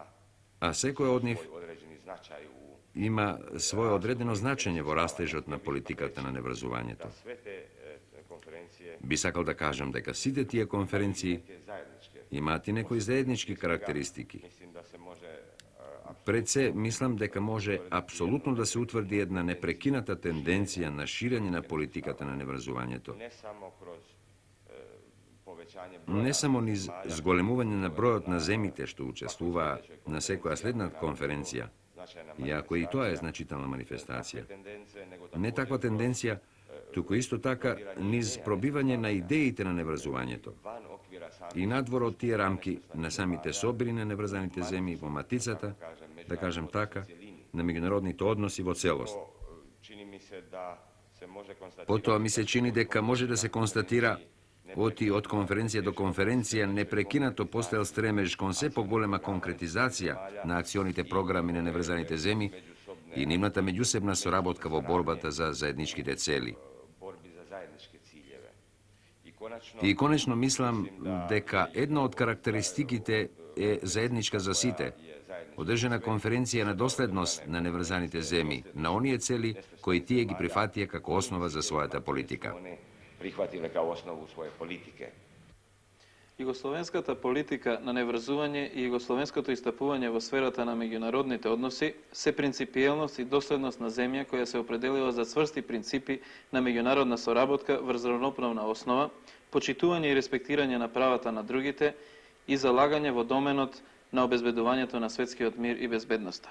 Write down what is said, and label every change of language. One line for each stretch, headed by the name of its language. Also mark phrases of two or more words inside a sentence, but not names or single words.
Macedonian: а секоја од нив
Croatian: svoj određeni značaj u
Macedonian: има свое одредено значење во растежот на политиката на неврзувањето.
Croatian: sve te konferencije
Macedonian: Би сакал да кажам дека сите тие конференции
Croatian: je zajedničke.
Macedonian: имаат и некои заеднички карактеристики.
Croatian: Mislim da se može
Macedonian: Пред се, мислам дека може апсолутно да се утврди една непрекината тенденција на ширење на политиката на неврзувањето.
Croatian: ne samo kroz povećanje
Macedonian: Не само низ зголемување на бројот на земите што учествуваа на секоја следна конференција,
Croatian: značajna
Macedonian: иако и тоа е значителна манифестација.
Croatian: tendence, nego
Macedonian: Не таква тенденција, туку исто така низ пробивање на идеите на неврзувањето.
Croatian: van okvira samih
Macedonian: И надвор од тие рамки на самите собери на неврзаните земји во матицата, да кажем така, на меѓународните односи во целост.
Croatian: čini mi se da se može konstatirati
Macedonian: Потоа ми се чини дека може да се констатира оти од конференција до конференција непрекинато постоел стремеж кон се поголема конкретизација на акционите програми на неврзаните земји и нивната меѓусебна соработка во борбата за заедничките цели.
Croatian: borbi za zajedničke ciljeve.
Macedonian: И конечно мислам дека една од карактеристиките е заедничка за сите, одржана конференција на доследност на неврзаните земји, на оние цели кои тие ги прифатија како основа за својата политика.
Croatian: One prihvatile kao osnovu svoje politike.
Macedonian: Југословенската политика на неврзување и југословенското истапување во сферата на меѓународните односи се принципиелност и доследност на земја која се определила за цврсти принципи на меѓународна соработка врз равноправна основа, почитување и респектирање на правата на другите и залагање во доменот на обезбедувањето на светскиот мир и безбедноста.